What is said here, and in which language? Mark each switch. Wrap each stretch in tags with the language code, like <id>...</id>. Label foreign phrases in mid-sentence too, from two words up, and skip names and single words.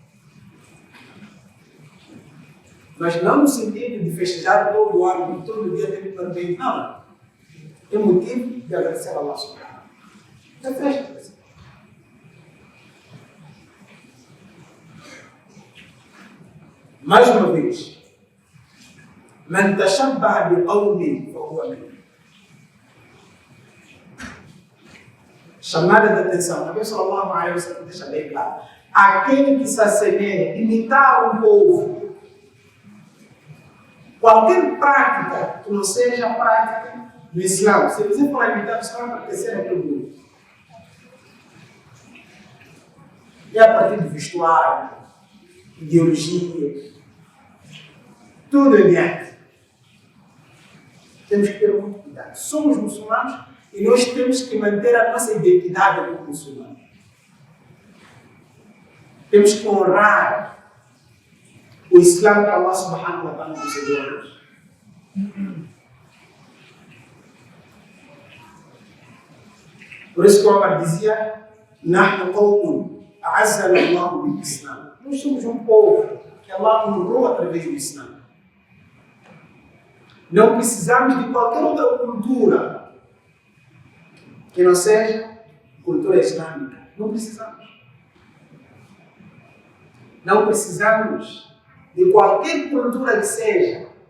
<pt>Mas não no sentido de festejar todo ano, todo dia tem que parabéns. Não. É motivo de agradecer a</pt> <ar>الله سبحانه.</ar> <pt>É festa. Mais uma vez.</pt> <ar>من تشبه بقوم فهو منهم.</ar> <pt>Chamada de atenção.</pt> <ar>نبي صلى الله عليه وسلم</ar> <pt>deixa bem claro. Aquele que se assemelha, imitar um povo, qualquer prática que não seja prática do Islã, se você for imitar, você vai pertencer a todo mundo. E a partir do vestuário, ideologia, tudo em diante. Temos que ter muito cuidado. Somos muçulmanos e nós temos que manter a nossa identidade como muçulmanos. Temos que honrar o Islã que</pt> <ar>الله سبحانه وتعالى</ar> <pt>concedeu a nós. Por isso que o Omar dizia:</pt> <ar>نحن قوم أعزنا الله بالإسلام.</ar> <pt>Nós somos um povo que Allah honrou através do Islã. Não precisamos de qualquer outra cultura que não seja cultura islâmica. Não precisamos. Não precisamos de qualquer cultura que seja.</pt>